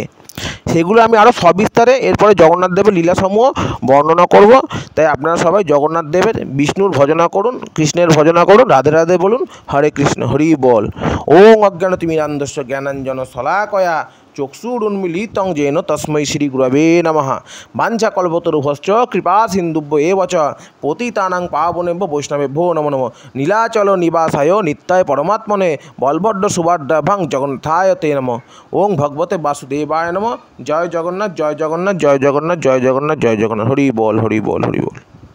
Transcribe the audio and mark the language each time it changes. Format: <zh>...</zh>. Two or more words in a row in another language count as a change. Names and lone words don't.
<bn>সেগুলো আমি আরও সবিস্তারে এরপরে জগন্নাথ দেবের লীলাসমূহ বর্ণনা করব। তাই আপনারা সবাই জগন্নাথ দেবের বিষ্ণুর ভজনা করুন, কৃষ্ণের ভজনা করুন, রাধে রাধে বলুন, হরে কৃষ্ণ হরি বল।</bn> <sa>ওং অজ্ঞানতিমিরান্ধস্য জ্ঞানাঞ্জন শলাকয়া চক্ষুরুন্মিলিतं येन তস্मै শ্রী গুরবে নমঃ। বাঞ্ছাকল্পতরুভশ্চ কৃপা সিন্ধুভ্য এব চ পতিতানাং পাবনেভ্যো বৈষ্ণবেভ্যো নমো নমঃ। নীলাচল নিবাসায় নিত্যায় পরমাত্মনে বলভদ্র সুভদ্রাভ্যাং জগন্নাথায় তে নমঃ। ওং ভগবতে বাসুদেবায় নমঃ।</sa> <bn>জয় জগন্নাথ, জয় জগন্নাথ, জয় জগন্নাথ, জয় জগন্নাথ, জয় জগন্নাথ। হরি বল, হরি বল, হরি বল।</bn>